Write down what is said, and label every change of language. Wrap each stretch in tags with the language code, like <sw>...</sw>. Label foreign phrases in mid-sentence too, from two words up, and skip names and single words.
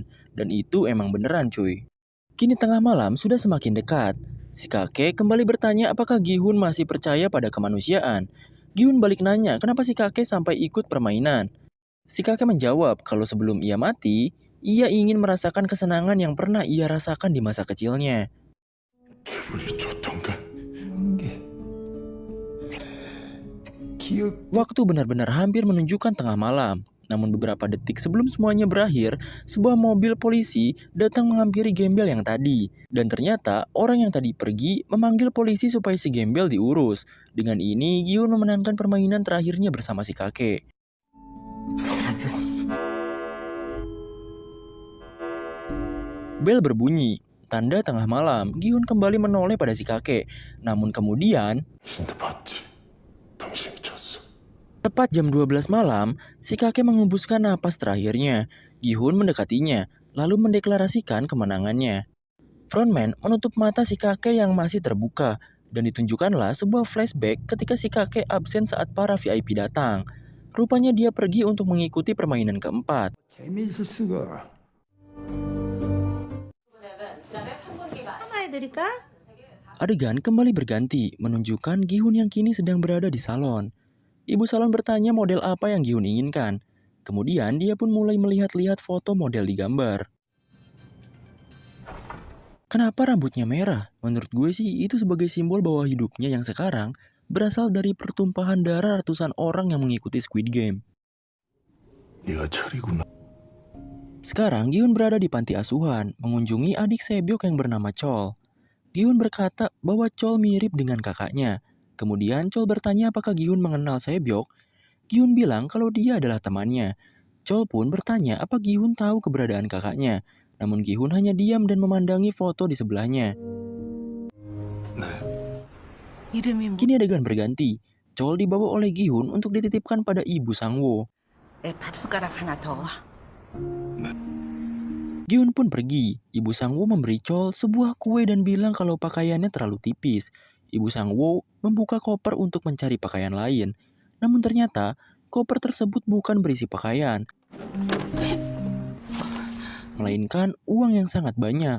<id>Dan itu emang beneran cuy. Kini tengah malam sudah semakin dekat. Si kakek kembali bertanya apakah Gi-hun masih percaya pada kemanusiaan. Gi-hun balik nanya kenapa si kakek sampai ikut permainan. Si kakek menjawab kalau sebelum ia mati, ia ingin merasakan kesenangan yang pernah ia rasakan di masa kecilnya.</id> <ko>기분이 좋던가? 게 기억</ko> <id>Waktu benar-benar hampir menunjukkan tengah malam. Namun beberapa detik sebelum semuanya berakhir, sebuah mobil polisi datang menghampiri gembel yang tadi. Dan ternyata orang yang tadi pergi memanggil polisi supaya si gembel diurus. Dengan ini, Gi-hun memenangkan permainan terakhirnya bersama si kakek.</id> <ko>사람이 왔어.</ko> <id>Bel berbunyi, tanda tengah malam. Gi-hun kembali menoleh pada si kakek. Namun kemudian,</id> <ko>힌트 봤지? 당신이 졌어.</ko> <id>tepat jam 12 malam, si kakek mengembuskan napas terakhirnya. Gi-hun mendekatinya, lalu mendeklarasikan kemenangannya. Frontman menutup mata si kakek yang masih terbuka, Dan ditunjukkanlah sebuah flashback ketika si kakek absen saat para VIP datang. Rupanya dia pergi untuk mengikuti permainan keempat.</id> <ko>재미있을 수가.</ko> <id>Adegan kembali berganti, menunjukkan Gi-hun yang kini sedang berada di salon. Ibu salon bertanya model apa yang Gi-hun inginkan. Kemudian dia pun mulai melihat-lihat foto model di gambar. Kenapa rambutnya merah? Menurut gue sih itu sebagai simbol bahwa hidupnya yang sekarang berasal dari pertumpahan darah ratusan orang yang mengikuti Squid Game.</id> <ko>네가 철이구나.</ko> <id>Sekarang Gi-hun berada di panti asuhan, mengunjungi adik Sebyok yang bernama Chol. Gi-hun berkata bahwa Chol mirip dengan kakaknya. Kemudian Chol bertanya apakah Gi-hun mengenal Sebyok. Gi-hun bilang kalau dia adalah temannya. Chol pun bertanya apa Gi-hun tahu keberadaan kakaknya. Namun Gi-hun hanya diam dan memandangi foto di sebelahnya.</id> <ko>이름이</ko> <id>Kini adegan berganti. Chol dibawa oleh Gi-hun untuk dititipkan pada ibu Sang-woo.</id> <ko>밥숟가락 하나 더.</ko> <id>Gi-hun pun pergi. Ibu Sang-woo memberi Chol sebuah kue dan bilang kalau pakaiannya terlalu tipis. Ibu Sang-woo membuka koper untuk mencari pakaian lain. Namun ternyata koper tersebut bukan berisi pakaian, melainkan uang yang sangat banyak.</id>